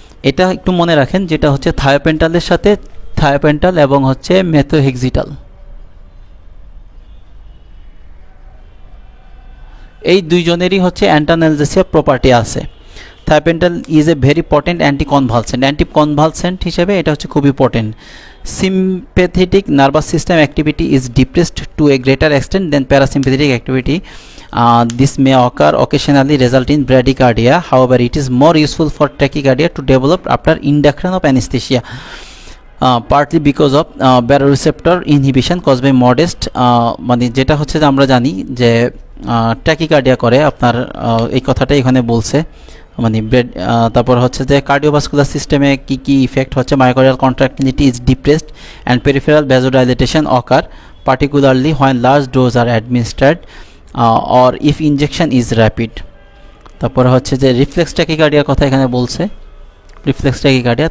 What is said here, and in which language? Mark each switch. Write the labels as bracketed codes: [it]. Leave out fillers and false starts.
[bn] এটা একটু মনে রাখেন, যেটা হচ্ছে থায়োপেন্টালের সাথে থায়োপেন্টাল এবং হচ্ছে মেথোহেক্সিটাল, এই দুইজনেরই হচ্ছে অ্যান্টানালজেসিয়া প্রপার্টি আছে। [en] thiopental is a very potent anticonvulsant [bn] হিসেবে এটা হচ্ছে খুবই potent. [en] Sympathetic nervous system activity is depressed to a greater extent than parasympathetic activity. This may occur occasionally, result in bradycardia. However, it is more useful for tachycardia to develop after induction of anesthesia, partly because of baroreceptor inhibition caused by modest [bn] মানে যেটা হচ্ছে যে আমরা জানি যে tachycardia করে আপনার, এই কথাটাই এখানে বলছে। মানে তারপর হচ্ছে যে কার্ডিওভাস্কুলার সিস্টেমে কি কি ইফেক্ট হচ্ছে, [en] Myocardial contractility is depressed and peripheral vasodilatation occur, particularly when large doses are administered or if injection is rapid. [bn] তারপর হচ্ছে যে রিফ্লেক্স ট্যাকিকার্ডিয়ার কথা এখানে বলছে, রিফ্লেক্স ট্যাকিকার্ডিয়া।